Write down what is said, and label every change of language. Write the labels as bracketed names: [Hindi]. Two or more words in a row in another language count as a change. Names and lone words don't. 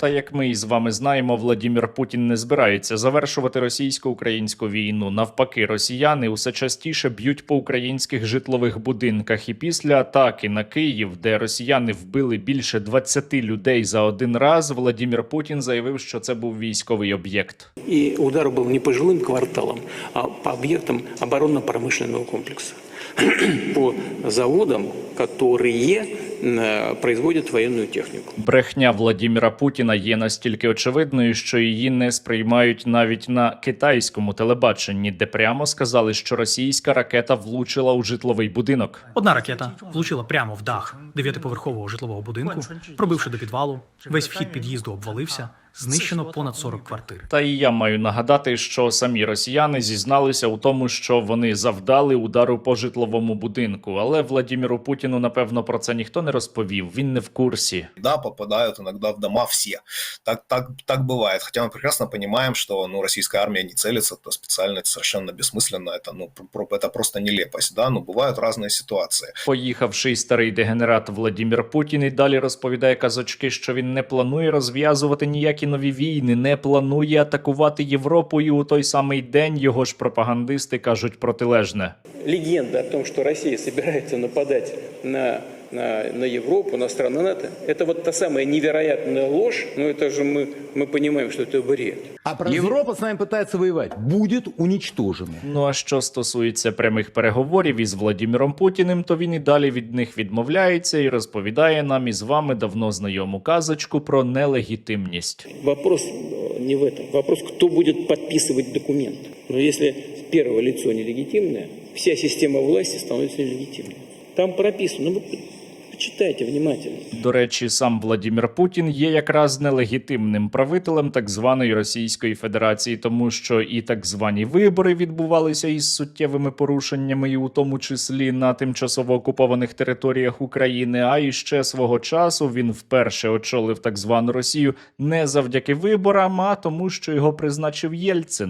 [Ukrainian] Та як ми із вами знаємо, Владімір Путін не збирається завершувати російсько-українську війну. Навпаки, росіяни усе частіше б'ють по українських житлових будинках. І після атаки на Київ, де росіяни вбили більше 20 людей за один раз, Владімір Путін заявив, що це був військовий об'єкт. [Russian] И удар был не по жилым кварталам, а по объектам оборонно-промышленного комплекса. По заводам, которые [Ukrainian] производять воєнну техніку. Брехня Владіміра Путіна є настільки очевидною, що її не сприймають навіть на китайському телебаченні, де прямо сказали, що російська ракета влучила у житловий будинок. Одна ракета влучила прямо в дах 9-поверхового житлового будинку, пробивши до підвалу, весь вхід під'їзду обвалився, знищено понад 40 квартир. Та і я маю нагадати, що самі росіяни зізналися у тому, що вони завдали удару по житловому будинку. Але Владіміру Путіну, напевно, про це ніхто не розповів, він не в курсі. [Russian] Да, попадают иногда в дома все. Так бывает. Хотя мы прекрасно понимаем, что российская армия не целится, то специально это совершенно бессмысленно, это просто нелепость. Да? Бывают разные ситуации. [Ukrainian] Поїхавший старий дегенерат Владімір Путін і далі розповідає казочки, що він не планує розв'язувати ніякі нові війни, не планує атакувати Європу, і у той самий день його ж пропагандисти кажуть протилежне. [Russian] Легенда о том, что Россия собирается нападать на Европу, на страны НАТО, это вот та самая невероятная ложь, но это же мы понимаем, что это бред. Европа с нами пытается воевать, будет уничтожена. [Ukrainian] А що стосується прямих переговорів із Владіміром Путіним, то він і далі від них відмовляється і розповідає нам із вами давно знайому казочку про нелегітимність. [Russian] Вопрос не в этом. Вопрос, кто будет подписывать документ. Но если первое лицо нелегитимное, вся система власти становится нелегитимной. Там прописано, ну, почитайте внимательно. [Ukrainian] До речі, сам Владимир Путін є якраз нелегітимним правителем так званої Російської Федерації, тому що і так звані вибори відбувалися із суттєвими порушеннями, і у тому числі на тимчасово окупованих територіях України, а іще свого часу він вперше очолив так звану Росію не завдяки виборам, а тому, що його призначив Єльцин.